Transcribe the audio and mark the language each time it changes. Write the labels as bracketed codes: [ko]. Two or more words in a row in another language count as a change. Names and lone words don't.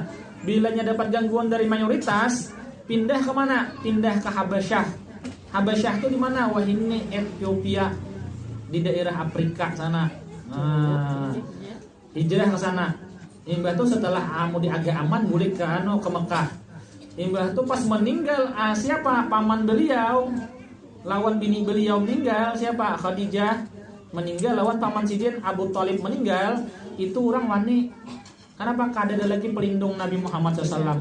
[bjn] Bilanya dapat gangguan dari mayoritas, pindah ke mana? Pindah ke Habasyah. Habasyah itu di mana? Wah, ini Ethiopia, di daerah Afrika sana. Hijrah ke sana. Imbah itu setelah di agak aman balik ke Mekah. Imbah itu pas meninggal siapa? Paman beliau. Lawan bini beliau meninggal siapa? Khadijah meninggal, lawan paman sidin Abu Thalib meninggal. Itu orang wani. Kenapa? Kada ada lagi pelindung Nabi Muhammad SAW.